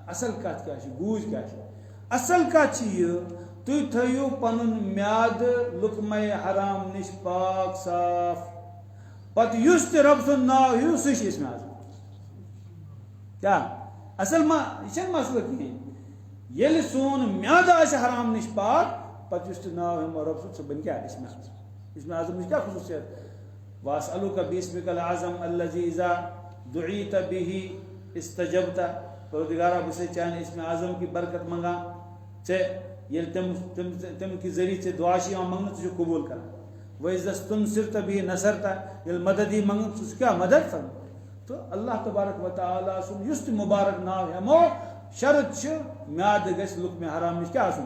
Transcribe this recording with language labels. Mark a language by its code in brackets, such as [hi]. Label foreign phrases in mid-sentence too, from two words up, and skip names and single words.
[ks] اَصٕل کَتھ کیٛاہ چھِ، گوٗج کیٛاہ چھِ؟ اَصٕل کَتھ چھِ یہِ تُہۍ تھٲیِو پَنُن میادٕ لُقمَے حرام نِش پاک صاف، پَتہٕ یُس تہِ رۄب سُنٛد ناو ہیٚیِو سُہ چھِ اسمِ اعظم. کیٛاہ اَصٕل ما یہِ چھَنہٕ مَسلہٕ کِہیٖنۍ. ییٚلہِ سون میادٕ آسہِ حرام نِش پاک، پَتہٕ یُس تہِ ناو ہیٚمو رۄب سُنٛد سُہ بَنہِ کیٛاہ اسمِ اعظم. اسمِ اعظمٕچ کیٛاہ خصوٗصیت؟ [ar] وَأَسْأَلُكَ بِاسْمِكَ الْأَعْظَمِ الَّذِي إِذَا دُعِيتَ بِهِ استجبت. [ks] پروردگارا بہٕ چھُسے چانہِ اسمِ اعظم [ur] کی برکت [ks] منٛگان، ژےٚ ییٚلہِ تَمہِ کہِ ذٔریعہٕ ژےٚ دُعا چھِ یِوان منٛگنہٕ ژٕ چھُکھ قبوٗل کران. [ar] وَإِذَا اسْتُنصِرْتَ بِهِ نَصَرْتَ، [ks] ییٚلہِ مدد یی منٛگنہٕ ژٕ چھُکھ کیٛاہ مدد کران. تہٕ اللہ تبارک و تعالیٰ سُنٛد یُس تہِ مُبارک ناو ہٮ۪مو، شرط چھِ میادٕ گژھِ لُقمہِ حرام نِش کیٛاہ آسُن.